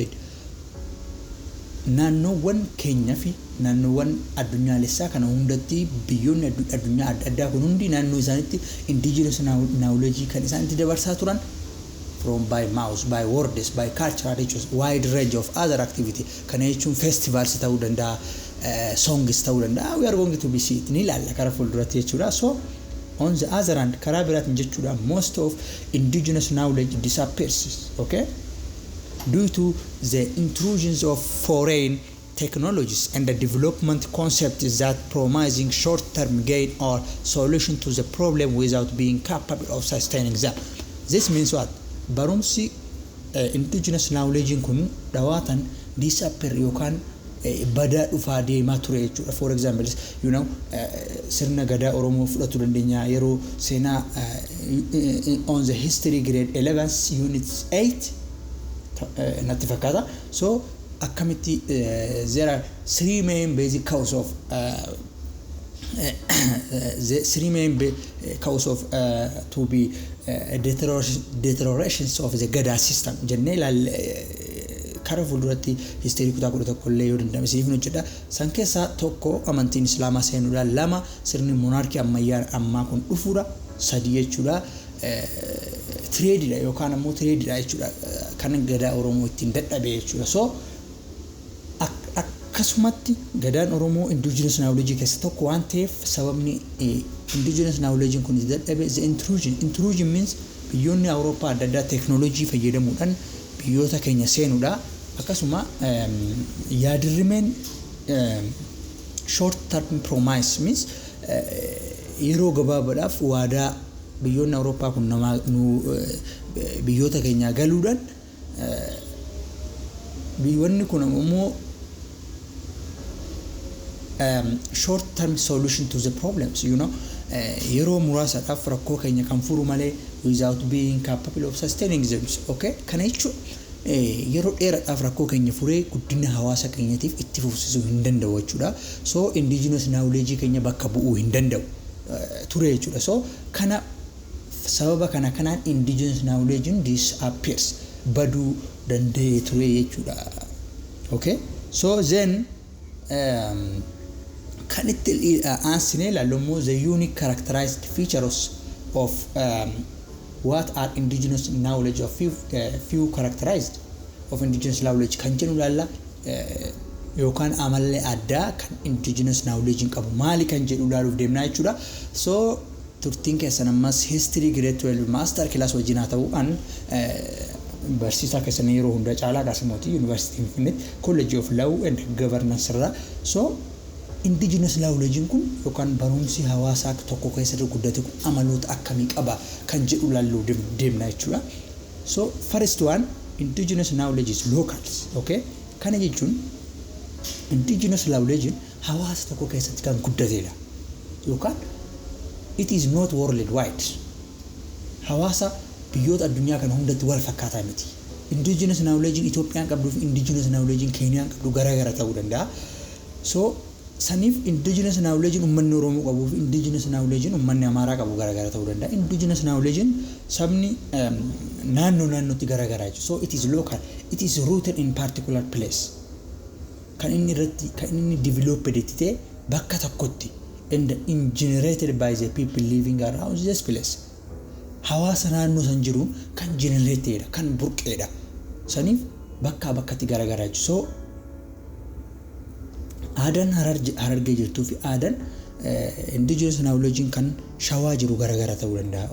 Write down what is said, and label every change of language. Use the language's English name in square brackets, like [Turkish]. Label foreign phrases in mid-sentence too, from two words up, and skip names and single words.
[Oromo] Naannoowwan keenya fi naannoowwan addunyaalessaa kana hundatti biyyoonni addunyaa adda kun hundi naannoo isaaniitti [English] indigenous knowledge [Oromo] kan isaan itti dabarsaa turan [English] from by mouth, by words, by cultural rituals, wide range of other activity. [Oromo] Kana jechuun festivals ta'uu danda'a, songs ta'uu danda'a. [English] We are going to be see [Oromo] ni laalla karaa fuulduratti jechuudha. [English] So on the other hand, [Oromo] karaa biraatiin jechuudha, [English] most of indigenous knowledge disappears, okay, due to the intrusions of foreign technologies and the development concepts that promising short-term gain or solution to the problem without being capable of sustaining them. This means what? [Oromo] Barumsi [English] indigenous knowledge [Oromo] kun dawaatan disappear yookaan badaa dhufaa deemaa ture jechuudha. [English] For example, you know, [Oromo] sirna gadaa Oromoo fudhatu dandeenya yeroo seenaa [English] on the history grade 11 unit 8 [Oromo] natti fakkaata. [English] So akkamitti there are three main basic causes of the three main causes of to be deteriorations of the Gadaa system. [Oromo] Jennee karaa fuulduratti history kutaa kudha tokkollee yoo danda'ame siif nu jedha. San keessaa tokko amantiin islaamaa seenuudha, lama sirni monarkii ammayyaa ammaa kun dhufuudha, sadii jechuudha trade dha yookaan ammoo trade dha jechuudha kan gadaa Oromoo ittiin dadhabe jechuudha. So akkasumatti gadaan Oromoo [English] indigenous knowledge [Oromo] keessa tokko waan ta'eef sababni [English] indigenous knowledge [Oromo] kun dadhabe [English] the intrusion means [Oromo] biyyoonni Awurooppaa adda addaa technology fayyadamuudhaan biyyoota keenya seenuudha. Akkasuma yaadirrimeen [English] short term promise means [Oromo] yeroo gabaabaadhaaf waadaa biyyoonni Awurooppaa kun nama biyyoota keenya galuudhaan biyyoonni kun ammoo [English] short term solution to the problems, you know, [Oromo] yeroo muraasaadhaaf rakkoo keenya kan furu malee [English] without being capable of sustaining them. [Oromo] Okay, kana jechuun yeroo dheeraadhaaf rakkoo keenya furee guddina hawaasa keenyaatiif itti fufsiisuu hin danda'u jechuudha. So [English] indigenous knowledge [Oromo] keenya bakka bu'uu hin danda'u ture jechuudha. So kana sababa kanaan [English] indigenous knowledge disappears, [Oromo] baduu danda'ee ture jechuudha. [English] Okay, so then can it answer the unique characterized features of what are indigenous knowledge of few characterized of indigenous knowledge [Oromo] kan jennu lalla yookaan amalle adda kan indigenous knowledge qabu maali kan jedhu laaluuf deemnaa jechuudha. So turtiin keessan ammas [English] history grade 12 master class [Oromo] wajjin ta'u an barsiisaa keessan yeroo hunda caalaa Kaasimooti University Finfinnee College of Law and Governance irra. So [English] indigenous knowledge [Oromo] kun yookaan barumsi hawaasaa tokko keessatti guddate kun amaloota akkamii qaba kan jedhu laaluu deemnaa jechuudha. [English] So first one, indigenous knowledge is local. [Oromo] Okay, kana jechuun [English] indigenous knowledge [Oromo] hawaasa tokko keessatti kan guddateedha yookaan [English] it is not worldwide. [Oromo] Hawaasa biyyoota addunyaa kana hundatti wal fakkaataa miti. [English] Indigenous knowledge [Oromo] Itoophiyaan qabdu fi [English] indigenous knowledge [Oromo] Keeniyaan qabdu garaagara ta'uu danda'a. So sanif [English] indigenous knowledge [Oromo] ummanni Oromoo qabu fi [English] indigenous knowledge [Oromo] ummanni Amaaraa qabu garaagara ta'uu danda'a. [English] Indigenous knowledge [Oromo] sabni naannootti garaagara jechuudha. [English] So it is local, it is rooted in particular place. [Oromo] Kan inni [English] developed [Oromo] itti bakka tokkotti [English] and generated by the people living around this place. [Oromo] Hawaasa naannoo san jiru kan generateedha, kan burqeedha. Sanif bakkatti garaagara jechuudha. So aadaan Harargee jirtuu fi aadaan [English] indigenous knowledge [Oromo] kan Shawaa jiru garaagara ta'uu danda'a.